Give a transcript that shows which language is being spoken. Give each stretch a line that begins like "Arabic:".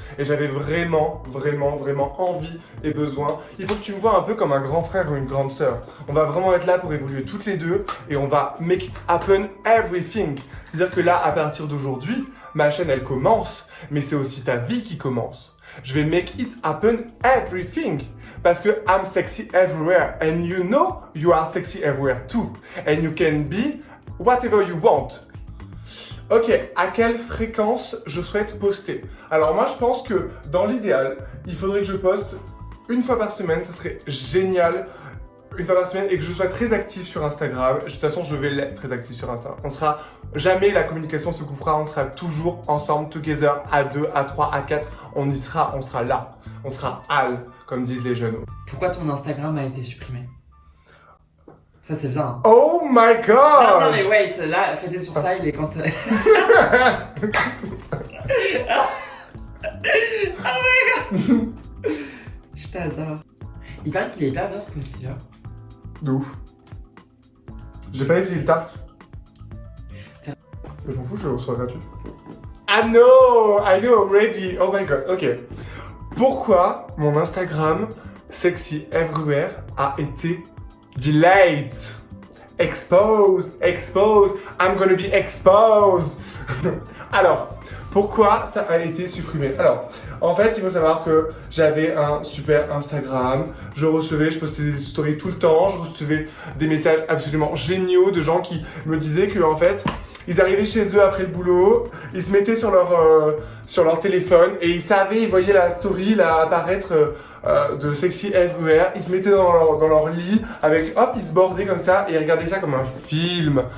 French: Et j'avais vraiment envie et besoin. Il faut que tu me vois un peu comme un grand frère ou une grande sœur. On va vraiment être là pour évoluer toutes les deux et on va
English: make it happen everything.
French: C'est-à-dire que là, à partir d'aujourd'hui, ma chaîne elle commence, mais c'est aussi ta vie qui commence. Je vais
English: make it happen everything.
French: Parce que
English: I'm sexy everywhere. And you know you are sexy everywhere too. And you can be whatever you want.
French: Ok, à quelle fréquence je souhaite poster? Alors moi je pense que dans l'idéal, il faudrait que je poste une fois par semaine, ça serait génial. Une fois par semaine et que je sois très actif sur Instagram. De toute façon, je vais l'être très actif sur Instagram. On sera jamais, la communication se coupera, on sera toujours ensemble,
English: together,
French: à 2, à 3, à 4. On y sera, on sera là. On sera all, comme disent les jeunes. Pourquoi ton Instagram a été supprimé? Ça, c'est bien.
English: Oh my god!
French: Non, mais wait, là, fais des sourcils et quand.
English: Oh my god!
French: Je t'adore. Il paraît qu'il est hyper bien ce concealer. De ouf. J'ai pas essayé le tarte. Je m'en fous, je le reçois gratuit.
English: I know already. Oh my god, ok.
French: Pourquoi mon Instagram Sexy Everywhere a été delayed?
English: Exposed, I'm gonna be exposed.
French: Alors, pourquoi ça a été supprimé? Alors, en fait, il faut savoir que j'avais un super Instagram, je postais des stories tout le temps, je recevais des messages absolument géniaux de gens qui me disaient que, en fait, ils arrivaient chez eux après le boulot, ils se mettaient sur leur téléphone et ils voyaient la story là apparaître de Sexy Everywhere, ils se mettaient dans leur lit avec, hop, ils se bordaient comme ça et ils regardaient ça comme un film.